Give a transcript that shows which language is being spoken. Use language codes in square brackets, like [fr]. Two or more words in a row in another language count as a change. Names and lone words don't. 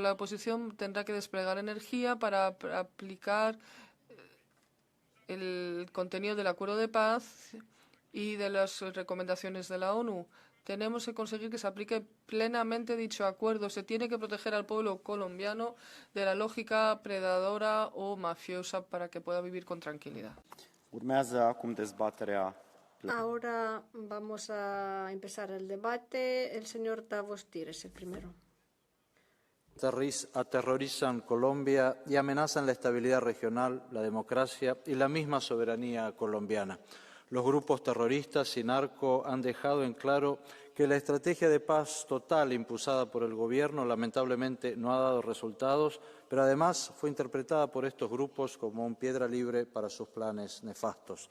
[es] La oposición tendrá que desplegar energía para aplicar el contenido del acuerdo de paz y de las recomendaciones de la ONU. Tenemos que conseguir que se aplique plenamente dicho acuerdo. Se tiene que proteger al pueblo colombiano de la lógica predadora o mafiosa para que pueda vivir con tranquilidad. [ro] Urmează acum dezbaterea. [es] Ahora vamos a empezar el debate. El señor Davos Tires, el primero. Aterrorizan Colombia y amenazan la estabilidad regional, la democracia y la misma soberanía colombiana. Los grupos terroristas y narco han dejado en claro que la estrategia de paz total impulsada por el gobierno lamentablemente no ha dado resultados, pero además fue interpretada por estos grupos como un piedra libre para sus planes nefastos.